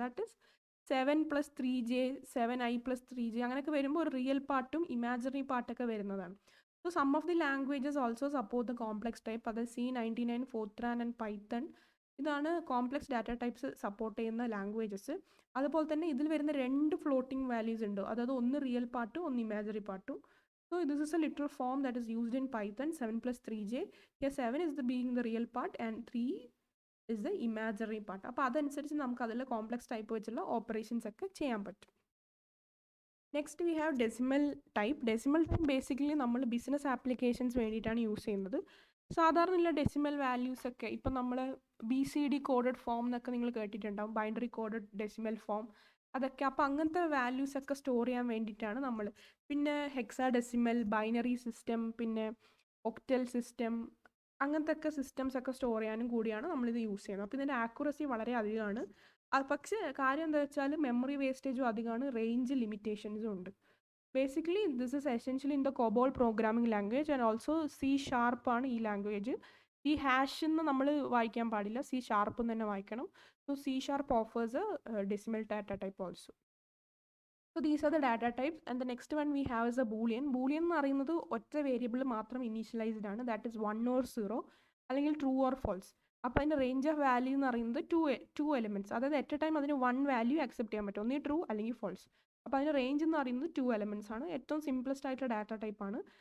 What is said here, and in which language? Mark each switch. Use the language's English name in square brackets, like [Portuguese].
[Malayalam] That is 7 + 3J 7i + 3J അങ്ങനെയൊക്കെ വരുമ്പോൾ ഒരു റിയൽ പാർട്ടും ഇമാജിനറി പാർട്ടൊക്കെ വരുന്നതാണ്. [English] So some of the languages also support the complex type. അത് C99, Fortran and Python. [Malayalam] ഇതാണ് കോംപ്ലക്സ് ഡാറ്റ ടൈപ്സ് സപ്പോർട്ട് ചെയ്യുന്ന ലാംഗ്വേജസ്. അതുപോലെ തന്നെ ഇതിൽ വരുന്ന 2 ഫ്ലോട്ടിംഗ് വാല്യൂസ് ഉണ്ട്, അതായത് ഒന്ന് റിയൽ പാർട്ടും ഒന്ന് ഇമാജിനറി പാർട്ടും. [English] So this is a literal form that is used in Python, 7 + 3J. Here 7 is being the real part and 3 is the imaginary part. [Malayalam] അപ്പോൾ അതനുസരിച്ച് നമുക്ക് അതിൽ കോംപ്ലക്സ് ടൈപ്പ് വെച്ചുള്ള ഓപ്പറേഷൻസ് ഒക്കെ ചെയ്യാൻ പറ്റും. [English] Next we have decimal type. [Malayalam] Decimal type basically നമ്മൾ business applications വേണ്ടിയിട്ടാണ് യൂസ് ചെയ്യുന്നത്. സാധാരണയുള്ള ഡെസിമൽ വാല്യൂസ് ഒക്കെ ഇപ്പം നമ്മൾ BCD കോഡഡ് ഫോം എന്നൊക്കെ നിങ്ങൾ കേട്ടിട്ടുണ്ടാവും, ബൈനറി കോഡഡ് ഡെസിമൽ ഫോം അതൊക്കെ. അപ്പോൾ അങ്ങനത്തെ വാല്യൂസ് ഒക്കെ സ്റ്റോർ ചെയ്യാൻ വേണ്ടിയിട്ടാണ് നമ്മൾ. പിന്നെ ഹെക്സാഡെസിമൽ, ബൈനറി സിസ്റ്റം, പിന്നെ ഒക്ടൽ സിസ്റ്റം, അങ്ങനത്തെ ഒക്കെ സിസ്റ്റംസ് ഒക്കെ സ്റ്റോർ ചെയ്യാനും കൂടിയാണ് നമ്മളിത് യൂസ് ചെയ്യുന്നത്. അപ്പോൾ ഇതിൻ്റെ ആക്യുറസി വളരെ അധികമാണ്. പക്ഷേ കാര്യം എന്താ വെച്ചാൽ മെമ്മറി വേസ്റ്റേജും അധികമാണ്, റേഞ്ച് ലിമിറ്റേഷൻസും ഉണ്ട്. [English] basically this is essentially in the COBOL programming language and also C# [Malayalam] ആണ് ഈ ലാംഗ്വേജ്. ഈ ഹാഷ് എന്ന് നമ്മൾ വായിക്കാൻ പാടില്ല, C# എന്ന് തന്നെ വായിക്കണം. [English] So C# offers a decimal data type also. So these are the data types, and the next one we have is a boolean. [Malayalam] Boolean എന്ന് പറയുന്നത് ഒറ്റ വേരിയബിൾ മാത്രം ഇനീഷ്യലൈസ്ഡ് ആണ്, ദാറ്റ് ഇസ് 1 or 0 അല്ലെങ്കിൽ ട്രൂ ഓർ ഫോൾസ്. അപ്പോൾ അതിൻ്റെ range of value എന്ന് പറയുന്നത് ടു എലിമെൻറ്റ്സ്, അതായത് അറ്റ് എ ടൈം അതിന് 1 വാല്യൂ അക്സെപ്റ്റ് ചെയ്യാൻ പറ്റും, ഒന്നീ ട്രൂ അല്ലെങ്കിൽ ഫോൾസ്. അപ്പോൾ അതിൻ്റെ റേഞ്ച് എന്ന് പറയുന്നത് 2 എലിമെൻറ്റ്സ് ആണ്. ഏറ്റവും സിംപ്ലസ്റ്റ് ആയിട്ടുള്ള ഡാറ്റ ടൈപ്പ് ആണ്.